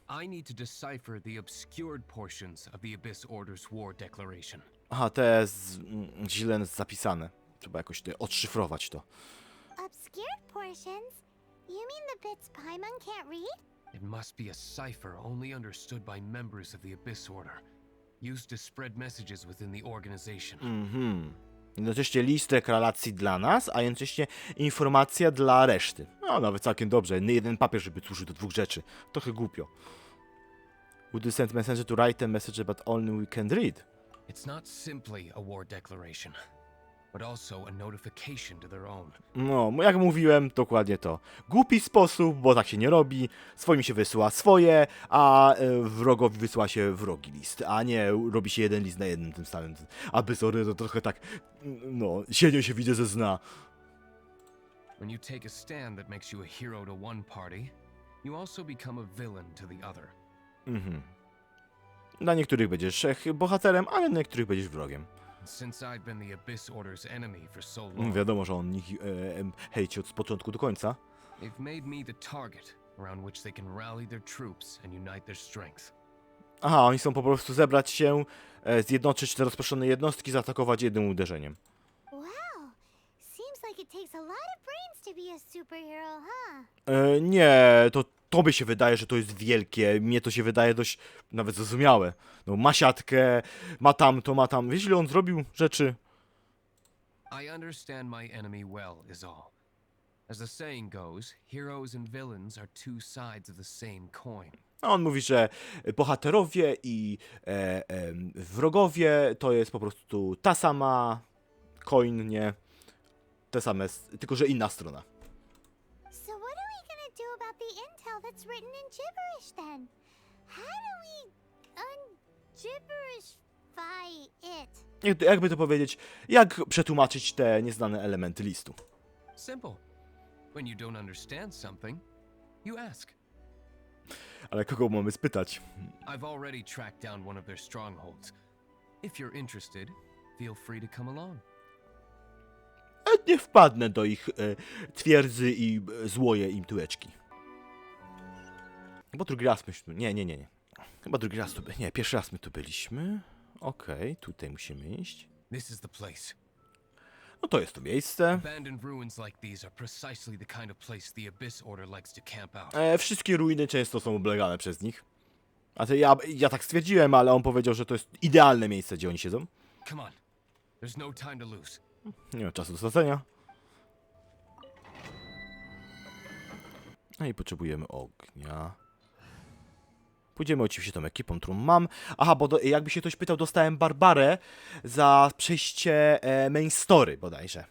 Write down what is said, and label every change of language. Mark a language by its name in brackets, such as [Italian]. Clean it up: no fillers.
[English] I need to decipher the obscured portions of the Abyss Order's war declaration. [Polish] Aha, to jest źle zapisane. Trzeba jakoś odszyfrować to. [English] Obscured portions? You mean the bits Paimon can't read? It must be a cipher only understood by members of the Abyss Order, used to spread messages within the organization. [Polish] Jednocześnie list deklaracji dla nas, a jednocześnie informacja dla reszty. No, nawet całkiem dobrze. Jeden papier, żeby służył do dwóch rzeczy. Trochę głupio. [English] Would you send messenger to write a message but only we can read? It's not simply a war declaration, but also a notification to their own. [Polish] No, jak mówiłem, dokładnie to. Głupi sposób, bo tak się nie robi. Swoim się wysyła swoje, a wrogowi wysyła się wrogi list. A nie robi się jeden list na jednym tym samym. Aby sorry, to trochę tak, no, średnio się widzę ze zna. [English] When you take a stand that makes you a hero to one party, you also become a villain to the other. [Polish] Dla niektórych będziesz bohaterem, ale dla niektórych będziesz wrogiem. [English] Since I've been the Abyss Order's enemy for so long, [Polish] Wiadomo, że on ich hejci od początku do końca. [English] they've made me the target around which they can rally their troops and unite their strength. [Polish] Aha, oni chcą po prostu zebrać się, zjednoczyć te rozproszone jednostki, zaatakować jednym uderzeniem. [English] Wow. Seems like it takes a lot of brains to be a superhero, huh? [Polish] Nie, to tobie się wydaje, że to jest wielkie. Mnie to się wydaje dość nawet zrozumiałe. No, ma siatkę, ma tamto, ma tam. Wiesz, ile on zrobił rzeczy? [English] I understand my enemy well, is all. As the saying goes, heroes and villains are two sides of the same coin. [Polish] A on mówi, że bohaterowie i wrogowie to jest po prostu ta sama coin, nie? Te same, tylko że inna strona. [English] So what are we gonna do about the intel that's written in gibberish then? How do we un-gibberishify it? [Polish] Jakby to powiedzieć, jak przetłumaczyć te nieznane elementy listu? [English] Simple. When you don't understand something, you ask. [Polish] Ale kogo mamy spytać? [English] I've already tracked down one of their strongholds. If you're interested, feel free to come along. [Polish] Nie wpadnę do ich twierdzy i złoję im tyłeczki. Chyba drugi raz myśmy... Nie. Chyba drugi raz tu... Nie, pierwszy raz my tu byliśmy. Okej, tutaj musimy iść. [English] This is the place. [Polish] No to jest to miejsce. [English] Abandoned ruins like these are precisely the kind of place the Abyss Order likes to camp out. [Polish] Wszystkie ruiny często są oblegane przez nich. A to ja tak stwierdziłem, ale on powiedział, że to jest idealne miejsce, gdzie oni siedzą. [English] Come on. There's no time to lose. [Polish] Nie ma czasu do stracenia. No i potrzebujemy ognia. Pójdziemy oczywiście tą ekipą, którą mam. Aha, bo jakby się ktoś pytał, dostałem Barbarę za przejście main story bodajże.